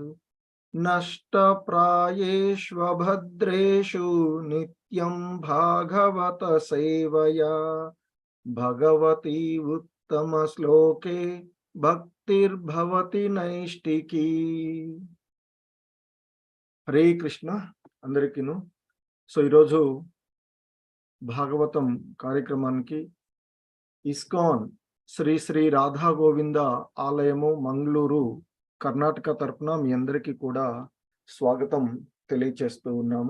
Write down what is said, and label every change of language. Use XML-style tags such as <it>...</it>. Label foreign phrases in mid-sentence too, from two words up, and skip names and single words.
<sa>नष्टप्रायेष्वभद्रेषु नित्यं भागवत सेवया भगवती उत्तमश्लोके भक्तिर्भवति नैष्टिकी।</sa> <te>హరే కృష్ణ అందరికీను. సో ఈరోజు భాగవతం కార్యక్రమానికి ఇస్కాన్ శ్రీ శ్రీ రాధా గోవింద ఆలయము మంగళూరు కర్ణాటక తరపున మీ అందరికీ కూడా స్వాగతం తెలియచేస్తూ ఉన్నాము.</te>